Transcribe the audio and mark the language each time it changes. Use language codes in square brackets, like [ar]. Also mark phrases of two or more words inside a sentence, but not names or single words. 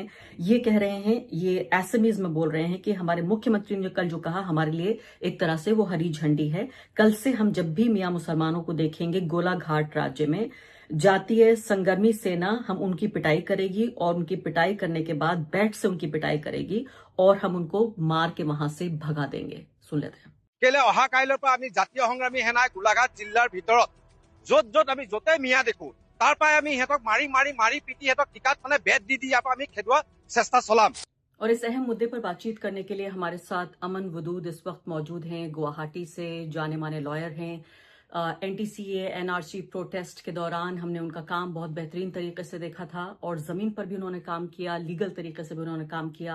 [hi] ये कह रहे हैं, ये एसएमईज में बोल रहे हैं कि हमारे मुख्यमंत्री ने कल जो कहा हमारे लिए एक तरह से वो हरी झंडी है। कल से हम जब भी मियाँ मुसलमानों को देखेंगे गोलाघाट राज्य में, जातीय संगर्मी सेना हम उनकी पिटाई करेगी और उनकी पिटाई करने के बाद बैट से उनकी पिटाई करेगी और हम उनको मार के वहां से भगा देंगे। सुन लेते हैं। [as] केले अहा काइলৰ পৰা আমি জাতীয় সংগ্ৰামী সেনাই গোলাঘাট জিলাৰ ভিতৰত য'ত য'ত আমি য'তে মিয়া দেখো তাৰ পৰাই আমি সিহঁতক মাৰি মাৰি মাৰি পিটি সিহঁতক টিকাত মানে বেট দি ইয়াৰ পৰা আমি খেদোৱা চেষ্টা চলাম। [hi] और इस अहम मुद्दे पर बातचीत करने के लिए हमारे साथ अमन वदूद इस वक्त मौजूद हैं। गुवाहाटी से जाने माने लॉयर हैं। NTCA NRC प्रोटेस्ट के दौरान हमने उनका काम बहुत बेहतरीन तरीके से देखा था और जमीन पर भी उन्होंने काम किया, लीगल तरीके से भी उन्होंने काम किया।